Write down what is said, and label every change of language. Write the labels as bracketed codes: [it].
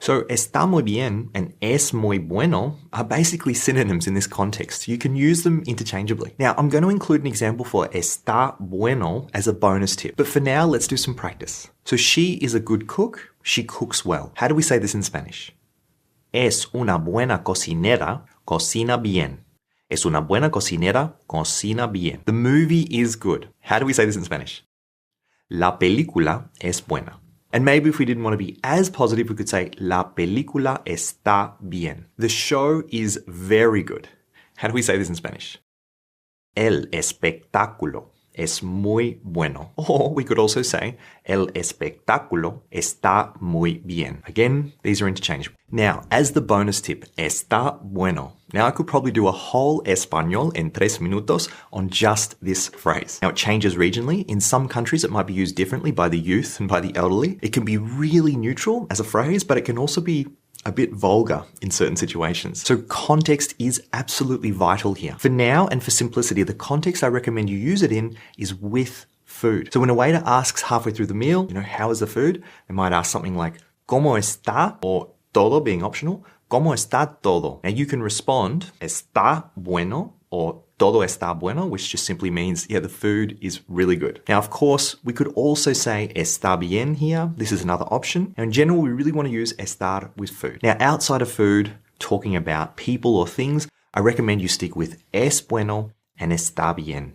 [en] So [es] está muy bien [en] and [es] es muy bueno [en] are basically synonyms in this context. You can use them interchangeably. Now, I'm going to include an example for [es] está bueno [en] as a bonus tip, but for now, let's do some practice. So she is a good cook. She cooks well. How do we say this in Spanish? [es] Es una buena cocinera. Cocina bien. Es una buena cocinera. Cocina bien. [en] The movie is good. How do we say this in Spanish? [es] La película es buena. [en] And maybe if we didn't want to be as positive, we could say [es] la película está bien. [en] The show is very good. How do we say this in Spanish? [es] El espectáculo es muy bueno. [en] Or we could also say, [es] el espectáculo está muy bien. [en] Again, these are interchangeable. Now, as the bonus tip, [es] está bueno. [en] Now, I could probably do a whole [es] español en 3 minutos [en] on just this phrase. Now, it changes regionally. In some countries, it might be used differently by the youth and by the elderly. It can be really neutral as a phrase, but it can also be a bit vulgar in certain situations. So context is absolutely vital here. For now and for simplicity, the context I recommend you use it in is with food. So when a waiter asks halfway through the meal, how is the food? They might ask something like, [es] ¿Cómo está? [en] Or todo being optional, [es] ¿Cómo está todo? [en] Now you can respond, [es] está bueno, [en] or [es] todo está bueno, [en] which just simply means, yeah, the food is really good. Now, of course, we could also say [es] está bien [en] here. This is another option. Now, in general, we really want to use estar with food. Now, outside of food, talking about people or things, I recommend you stick with [es] es bueno [en] and [es] está bien.